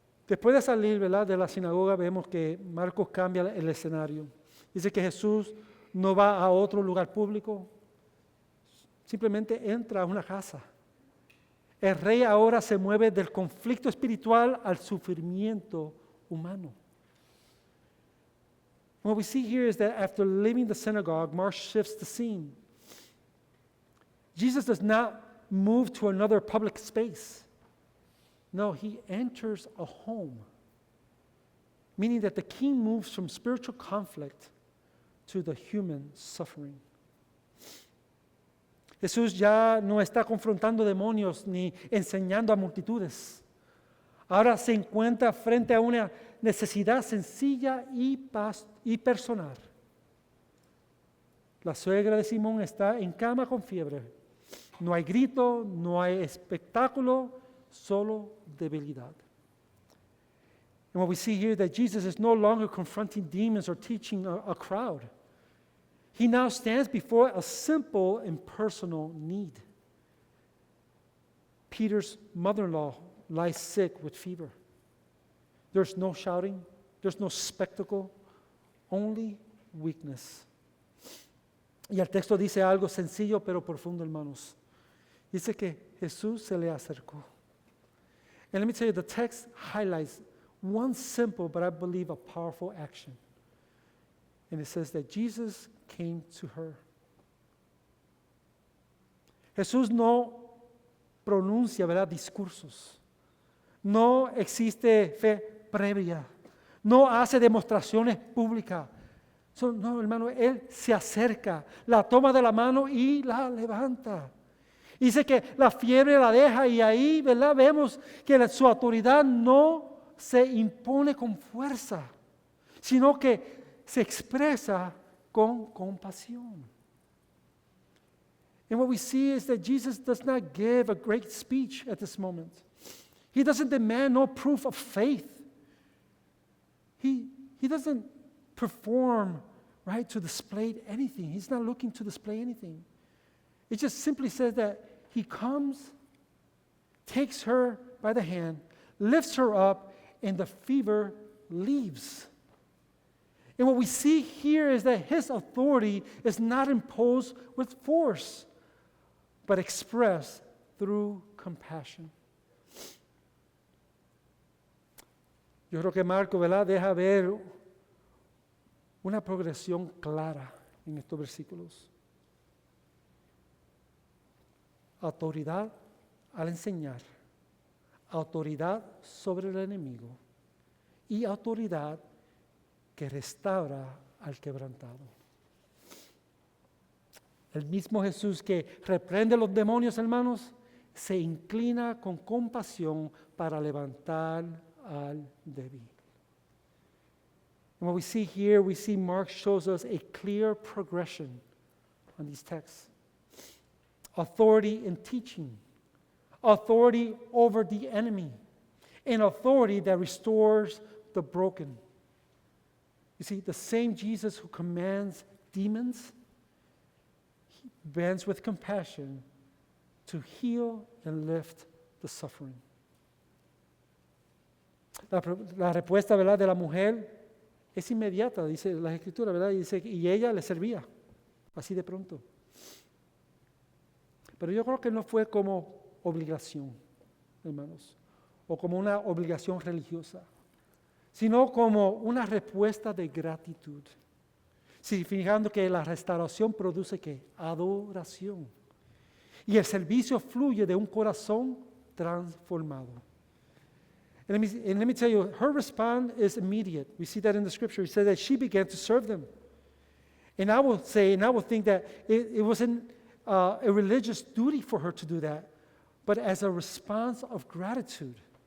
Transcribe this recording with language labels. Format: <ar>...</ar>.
<es>Después de salir, ¿verdad?, de la sinagoga, vemos que Marcos cambia el escenario. Dice que Jesús no va a otro lugar público, simplemente entra a una casa. El rey ahora se mueve del conflicto espiritual al sufrimiento humano.</es> <en>What we see here is that after leaving the synagogue, Mark shifts the scene. Jesus does not move to another public space. No, he enters a home, meaning that the king moves from spiritual conflict to the human suffering.</en> <es>Jesús ya no está confrontando demonios ni enseñando a multitudes. Ahora se encuentra frente a una necesidad sencilla y personal. La suegra de Simón está en cama con fiebre. No hay grito, no hay espectáculo, solo debilidad.</es> <en>And what we see here is that Jesus is no longer confronting demons or teaching a crowd. He now stands before a simple and personal need. Peter's mother-in-law lies sick with fever. There's no shouting, there's no spectacle, only weakness.</en> <es>Y el texto dice algo sencillo pero profundo, hermanos. Dice que Jesús se le acercó.</es> <en>And let me tell you, the text highlights one simple but I believe a powerful action. And it says that Jesus came to her.</en> <es>Jesús no pronuncia, ¿verdad?, discursos. No existe fe previa. No hace demostraciones públicas. No, hermano, Él se acerca, la toma de la mano y la levanta. Dice que la fiebre la deja y ahí, ¿verdad? Vemos que su autoridad no se impone con fuerza, sino que se expresa con compasión.</es> <en>And what we see is that Jesus does not give a great speech at this moment. He doesn't demand no proof of faith. He doesn't perform, right, to display anything. He's not looking to display anything. It just simply says that he comes, takes her by the hand, lifts her up, and the fever leaves. And what we see here is that his authority is not imposed with force, but expressed through compassion.</en> <es>Yo creo que Marco, ¿verdad?, deja ver una progresión clara en estos versículos. Autoridad al enseñar, autoridad sobre el enemigo y autoridad que restaura al quebrantado. El mismo Jesús que reprende a los demonios, hermanos, se inclina con compasión para levantar al débil.</es> <en>And what we see here, we see Mark shows us a clear progression on these texts. Authority in teaching, authority over the enemy, and authority that restores the broken. You see, the same Jesus who commands demons, he bends with compassion to heal and lift the suffering.</en> <es>La respuesta, ¿verdad?, de la mujer es inmediata, dice la Escritura, ¿verdad? Y ella le servía, así de pronto. Pero yo creo que no fue como obligación, hermanos, o como una obligación religiosa, sino como una respuesta de gratitud, significando que la restauración produce ¿qué? Adoración. Y el servicio fluye de un corazón transformado.</es> <en>And let me tell you, her response is immediate. We see that in the scripture. It says that she began to serve them. And I would think that it wasn't a religious duty for her to do that, but as a response of gratitude.</en>